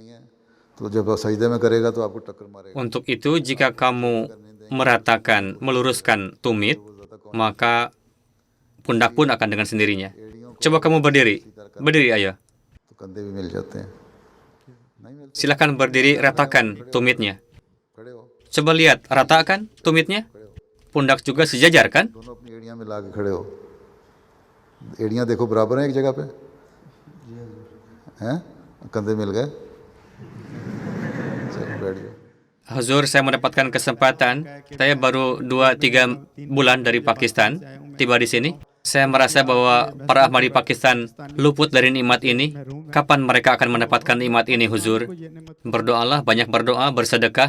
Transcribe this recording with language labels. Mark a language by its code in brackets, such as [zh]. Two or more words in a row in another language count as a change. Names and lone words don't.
[id] Untuk itu, jika kamu meratakan, meluruskan tumit, maka pundak pun akan dengan sendirinya. Coba kamu berdiri. Berdiri, ayo. Silakan berdiri, ratakan tumitnya. Coba lihat, ratakan tumitnya. Pundak juga sejajar, kan? [ur] एड़ियां देखो बराबर हैं एक जगह पे हैं कंधे मिल गए चलो बैठ जाओ [id] Huzur, saya mendapatkan kesempatan. Saya baru 2-3 bulan dari Pakistan, tiba di sini. Saya merasa bahwa para Ahmadi Pakistan luput dari nikmat ini. Kapan mereka akan mendapatkan nikmat ini, Huzur? Berdoalah, banyak berdoa, bersedekah.